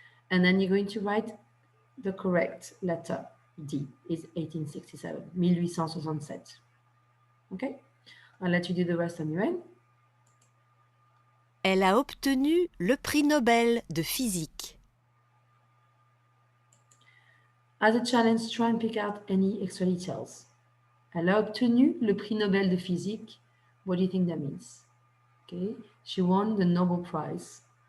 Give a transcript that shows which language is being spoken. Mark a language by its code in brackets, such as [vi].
[en] And then you're going to write the correct letter. D is 1867, 1867. Okay? I'll let you do the rest on your own. [fr] Elle a obtenu le prix Nobel de physique. [en] As a challenge, try and pick out any extra details. [fr] Elle a obtenu le prix Nobel de physique. [en] What do you think that means? Okay, she won the Nobel Prize.